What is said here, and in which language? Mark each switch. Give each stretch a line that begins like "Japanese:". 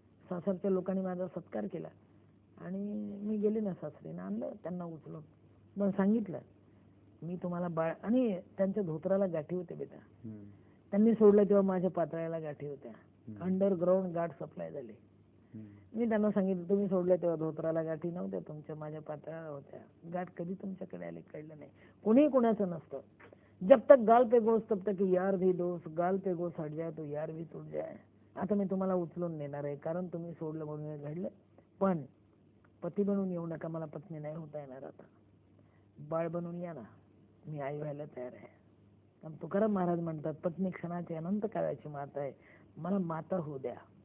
Marathi: सासरच्या लोकांनी माझा सत्कार केला आणि मी गेले ना सासरीनं, आणलं त्यांना उचलून, मग सांगितलं मी तुम्हाला बाळ. आणि त्यांच्या धोत्राला गाठी होते बेटा. त्यांनी सोडलं तेव्हा माझ्या पातळ्याला गाठी होत्या. अंडरग्राऊंड गाठ सप्लाय झाले. मी त्यांना सांगितलं तुम्ही सोडलं तेव्हा धोत्राला गाठी नव्हत्या तुमच्या, माझ्या पातळ्याला होत्या. गाठ कधी तुमच्याकडे आले कळलं नाही. कोणीही कोणाचं नसतं.
Hindi: जब तक गाल पे गोस तब तक यार भी दोस्त, गाल पे गोस हट जाए तो यार भी टूट जाए.
Marathi: आता मी तुम्हाला उचलून नेणार आहे कारण तुम्ही सोडलं म्हणून हे घडलं. पण पती बनून येऊ नका, मला पत्नी नाही होता येणार. आता बाळ बनून या ना, मी आई व्हायला तयार आहे. तुकाराम महाराज म्हणतात पत्नी क्षणाची अनंत काळाची माता आहे, मला माता होऊ द्या.